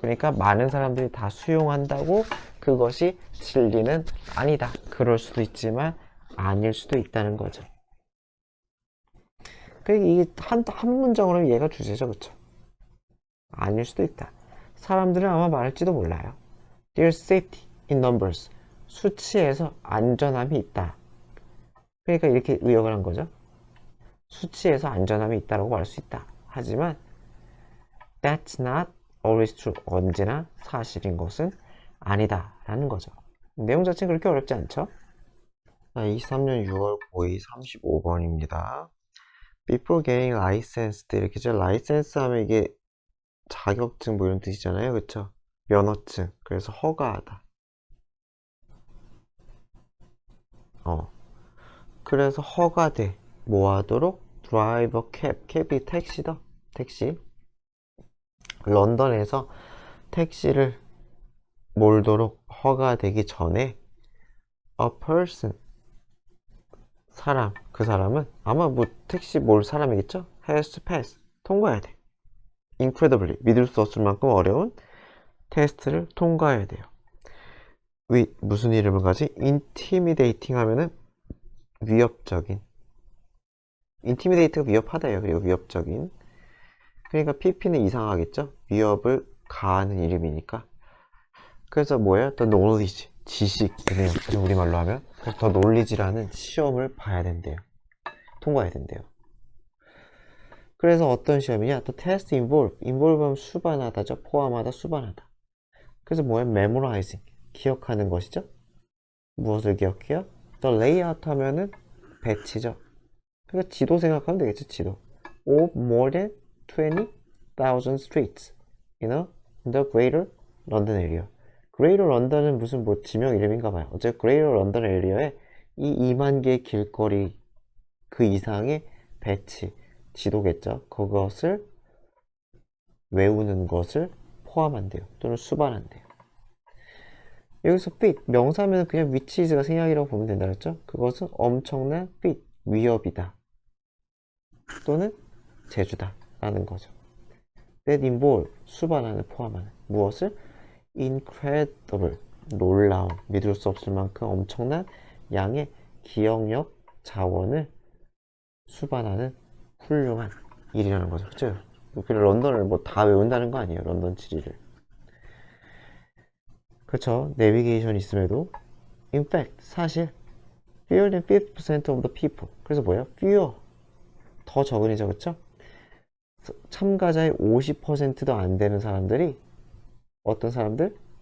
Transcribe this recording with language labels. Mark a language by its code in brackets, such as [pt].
[ko] 그러니까 많은 사람들이 다 수용한다고 그것이 진리는 아니다. 그럴 수도 있지만 아닐 수도 있다는 거죠. 그러니까 이게 한 문장으로 이해가 주제죠. 그쵸? 아닐 수도 있다. 사람들은 아마 말할지도 몰라요. [en] There's safety in numbers. [ko] 수치에서 안전함이 있다. 그러니까 이렇게 의역을 한 거죠. 수치에서 안전함이 있다라고 말할 수 있다. 하지만 [en] That's not always true. [ko] 언제나 사실인 것은 아니다 라는 거죠. 내용 자체는 그렇게 어렵지 않죠? 23년 6월 고2 35번입니다. [en] Before getting licensed [ko] 이렇게죠. 라이센스 하면 이게 자격증 뭐 이런 뜻이잖아요. 그쵸? 면허증. 그래서 허가하다. 그래서 허가돼. 뭐 하도록? 드라이버 캡이 택시다. 택시. 런던에서 택시를 몰도록 허가되기 전에 [en] a person [ko] 사람, 그 사람은 아마 뭐 택시 몰 사람이겠죠? [en] has to pass [ko] 통과해야 돼. incredibly 믿을 수 없을 만큼 어려운 테스트를 통과해야 돼요. 무슨 이름을 가지? intimidating 하면은 위협적인. intimidate가 위협하다예요. 그리고 위협적인. 그러니까 pp는 이상하겠죠? 위협을 가하는 이름이니까. 그래서 뭐예요? [en] The knowledge, [ko] 지식이네요. 우리말로 하면. 그래서 The knowledge라는 시험을 봐야 된대요. 통과해야 된대요. 그래서 어떤 시험이냐? [en] The test involve [ko] 하면 수반하다죠. 포함하다, 수반하다. 그래서 뭐예요? memorizing, 기억하는 것이죠. 무엇을 기억해요? The layout 하면은 배치죠. 그러니까 지도 생각하면 되겠죠. 지도. [en] Of more than 20,000 streets in the Greater London area. [ko] Greater London은 무슨 뭐 지명 이름인가 봐요. 어쨌든 Greater London area에 이 2만 개의 길거리 그 이상의 배치, 지도겠죠. 그것을 외우는 것을 포함한대요. 또는 수반한대요. 여기서 fit, 명사면 그냥 which is가 생략이라고 보면 된다 그랬죠. 그것은 엄청난 fit, 위협이다. 또는 제주다 라는 거죠. that involve, 수반하는, 포함하는. 무엇을? incredible, 놀라운, 믿을 수 없을 만큼 엄청난 양의 기억력, 자원을 수반하는 훌륭한 일이라는 거죠. 그죠? 런던을 뭐 다 외운다는 거 아니에요. 런던 지리를. 그쵸? 내비게이션 있음에도 [en] in fact, [ko] 사실 [en] fewer than 50% of the people. [ko] 그래서 뭐예요? fewer, 더 적은이죠. 그쵸? 참가자의 50%도 안 되는 사람들이 어떤 사람들?